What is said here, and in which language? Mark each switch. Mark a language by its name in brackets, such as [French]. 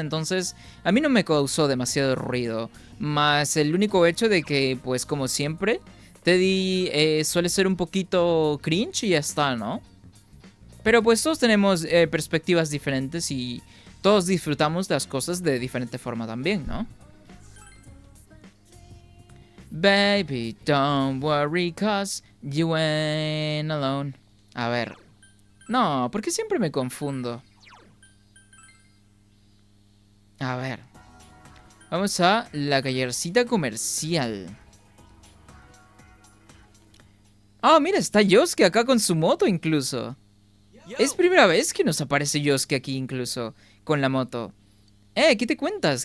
[Spanish] Entonces, a mí no me causó demasiado ruido. Más el único hecho de que, pues como siempre, Teddy suele ser un poquito cringe y ya está, ¿no? Pero pues todos tenemos perspectivas diferentes y todos disfrutamos las cosas de diferente forma también, ¿no? [English] Baby, don't worry, cause you ain't alone. [Spanish] A ver. No, ¿por qué siempre me confundo? A ver. Vamos a la callercita comercial. Mira, está Yosuke acá con su moto incluso. Es primera vez que nos aparece Yosuke aquí incluso, con la moto. ¿Qué te cuentas?